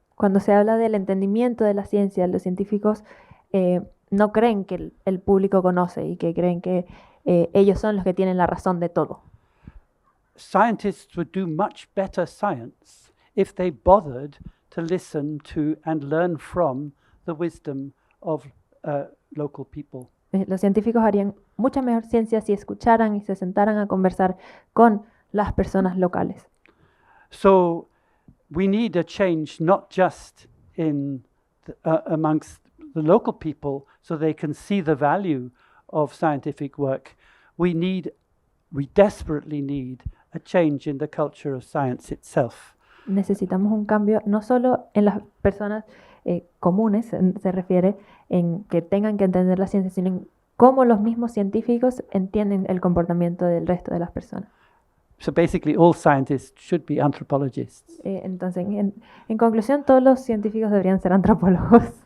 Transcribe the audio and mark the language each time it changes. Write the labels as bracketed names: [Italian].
[Spanish] Cuando se habla del entendimiento de la ciencia, los científicos no creen que el público conoce y que creen que ellos son los que tienen la razón de todo. [English] Scientists would do much better science if they bothered to listen to and learn from the wisdom of local people. [Spanish] Los científicos harían mucha mejor ciencia si escucharan y se sentaran a conversar con las personas locales. [English] So we need a change not just in amongst the local people so they can see the value of scientific work. We desperately need a change in the culture of science itself. [Spanish] Necesitamos un cambio no solo en las personas comunes, se refiere en que tengan que entender la ciencia, sino en cómo los mismos científicos entienden el comportamiento del resto de las personas. [English] So basically all scientists should be anthropologists. [Spanish] Entonces, en conclusión, todos los científicos deberían ser antropólogos.